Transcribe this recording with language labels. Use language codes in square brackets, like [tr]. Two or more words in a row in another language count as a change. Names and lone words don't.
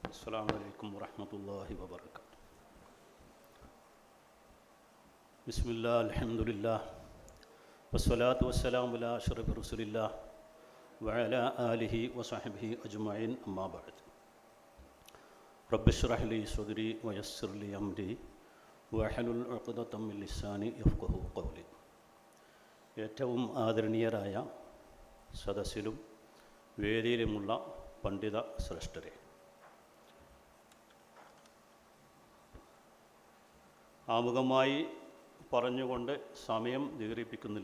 [ar] السلام عليكم ورحمة الله وبركاته. بسم الله الحمد لله والصلاة والسلام على أشرف رسول الله وعلى آله وصحبه أجمعين أما بعد. رب اشرح لي صدري ويسر لي أمري واحلل عقدة من لساني يفقهوا قولي. [ml] ഏറ്റവും ആദരണീയരായ സദസ്സിലും വേദിയിലുമുള്ള പണ്ഡിത ശ്രേഷ്ഠരെ, ആമുഖമായി പറഞ്ഞുകൊണ്ട് സമയം ദീർഘിപ്പിക്കുന്നില്ല.